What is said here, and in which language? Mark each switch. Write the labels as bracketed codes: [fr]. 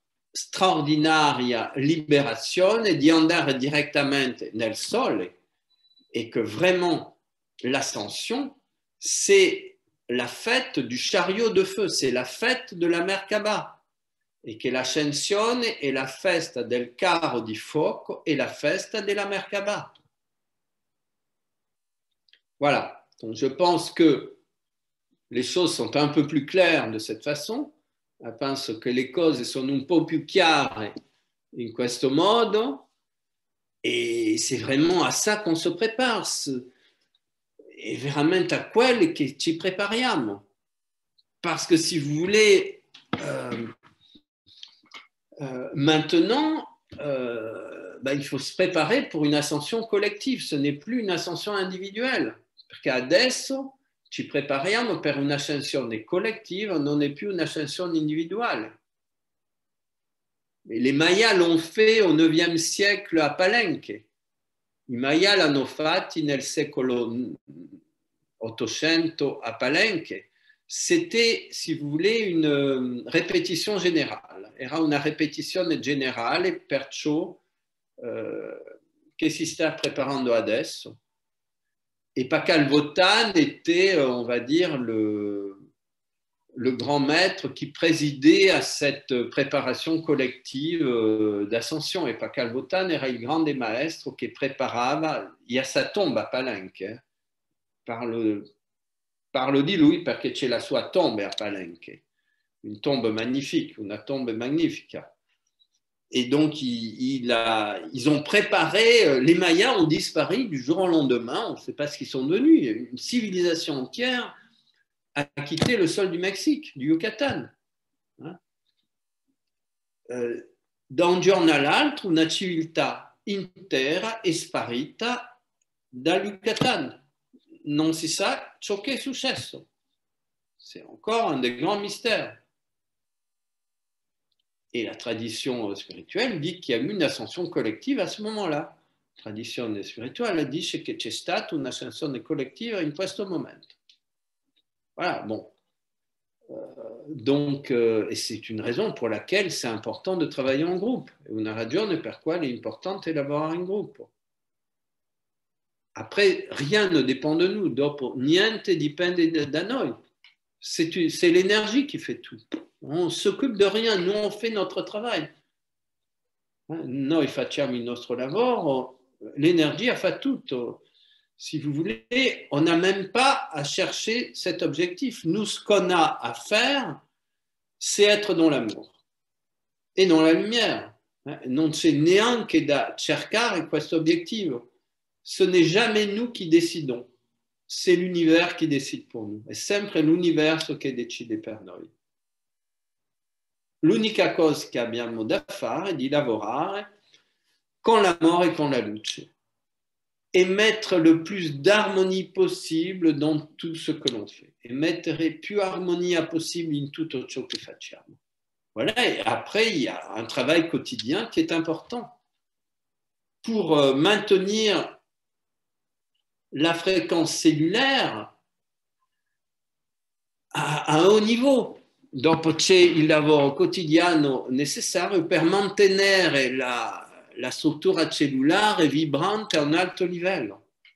[it] straordinaria liberazione di andare direttamente nel sole, [fr] et que vraiment l'ascension, c'est la fête du chariot de feu, c'est la fête de la Merkaba, [it] e che l'ascensione è la festa del carro di fuoco e la festa della Merkaba. [fr] Voilà, donc je pense que les choses sont un peu plus claires de cette façon. Je pense que [it] le cose sono un po' più chiare in questo modo, [fr] et c'est vraiment à ça qu'on se prépare, [it] è veramente a quelli che ci prepariamo. [fr] Parce que si vous voulez, maintenant, il faut se préparer pour une ascension collective, ce n'est plus une ascension individuelle, [it] perché adesso ci prepariamo per un'ascensione collettiva, non è più un'ascensione individuale. [fr] Et les Mayas l'ont fait au IXe siècle à Palenque. [it] I Mayas l'hanno fatti nel secolo 800 à Palenque. [fr] C'était, si vous voulez, une répétition générale. [it] Era una ripetizione generale, perciò che si sta preparando adesso. Et Pakal Votan était, on va dire, le grand maître qui présidait à cette préparation collective d'ascension. Et Pakal Votan era il grande maestro che preparava, [fr] il y a sa tombe à Palenque, [it] parlo di lui perché c'è la sua tombe a Palenque, [fr] une tombe magnifique, [it] una tombe magnifica. [fr] Et donc, ils ont préparé, les Mayas ont disparu du jour au lendemain, on ne sait pas ce qu'ils sont devenus. Une civilisation entière a quitté le sol du Mexique, du Yucatan. [it] Da un giorno all'altro, una civiltà intera è sparita dal Yucatan. Non si sa ciò che è successo. [fr] C'est encore un des grands mystères. Et la tradition spirituelle dit qu'il y a eu une ascension collective à ce moment-là. [it] La tradizione spirituale dice che c'è stata un'ascensione collettiva in questo momento. [fr] Voilà, bon. Donc, et c'est une raison pour laquelle c'est important de travailler en groupe. [it] Una ragione per quale è importante lavorare in gruppo. [fr] Après, rien ne dépend de nous. [it] Dopo, niente dipende da noi. [fr] C'est l'énergie qui fait tout. On ne s'occupe de rien, nous on fait notre travail. [it] Noi facciamo il nostro lavoro, [fr] l'énergie a fait tout. Si vous voulez, on n'a même pas à chercher cet objectif. Nous, ce qu'on a à faire, c'est être dans l'amour et dans la lumière. [it] Non c'è neanche da cercare questo obiettivo. [fr] Ce n'est jamais nous qui décidons. C'est l'univers qui décide pour nous. [it] È sempre l'universo che decide per noi. L'unica cosa che abbiamo da fare è di lavorare con l'amore e con la luce [fr] et mettre le plus d'harmonie possible dans tout ce que l'on fait [it] et mettere più armonia possible in tutto ciò che facciamo. [fr] Voilà, et après il y a un travail quotidien qui est important pour maintenir la fréquence cellulaire a un haut niveau. [it] Dopo c'è il lavoro quotidiano necessario per mantenere la struttura cellulare vibrante a un alto livello.